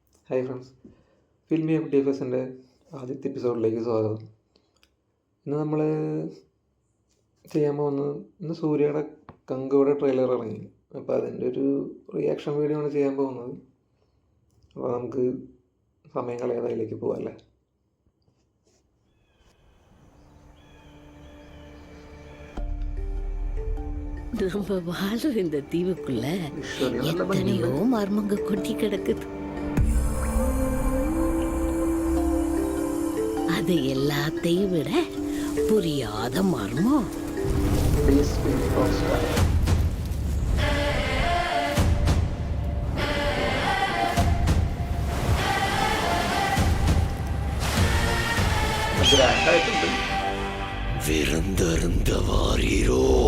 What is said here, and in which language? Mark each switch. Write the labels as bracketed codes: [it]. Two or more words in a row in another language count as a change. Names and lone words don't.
[en] Hi friends, [ml] ഫിൽമി FDFSൻ്റെ ആദ്യത്തെ എപ്പിസോഡിലേക്ക് സ്വാഗതം. ഇന്ന് നമ്മൾ ചെയ്യാൻ പോകുന്നത്, ഇന്ന് സൂര്യയുടെ കങ്കുവിടെ ട്രെയിലർ ഇറങ്ങി. അപ്പോൾ അതിൻ്റെ ഒരു [en] reaction video [ml] ആണ് ചെയ്യാൻ പോകുന്നത്. അപ്പോൾ നമുക്ക് സമയം കളയാതെ അതിലേക്ക് പോകാം അല്ലേ. [ta] நம்ம வாழ்ற இந்த தீவுக்குள்ள எத்தனையோ மர்மங்க கொட்டி கிடக்குது. அது எல்லாத்தையும் விட புரியாத மர்மம் விருந்தருந்த வாரீரோ.